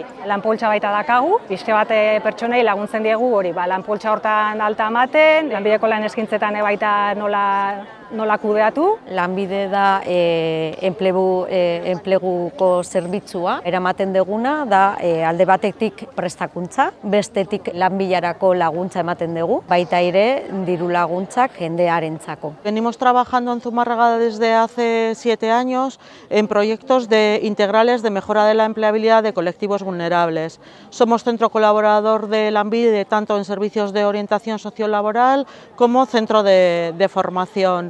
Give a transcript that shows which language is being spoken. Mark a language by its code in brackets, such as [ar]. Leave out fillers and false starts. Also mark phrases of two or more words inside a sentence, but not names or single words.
[eu] Lanpoltsa baita dakagu, pixke bat pertsonei laguntzen diegu hori, lanpoltsa hortan alta ematen, lanbideko lan eskaintzetan baita nola kudeatu. Lanbide da enpleguko zerbitzua. Eramaten duguna da alde batetik prestakuntza, bestetik lanbilarako laguntza ematen dugu, baita ere diru laguntzak jendearentzako. [es] Venimos trabajando en Zumarraga desde hace 7 años en proyectos integrales de mejora de la empleabilidad de colectivos vulnerables. Somos centro colaborador de Lanbide tanto en servicios de orientación sociolaboral como centro de formación.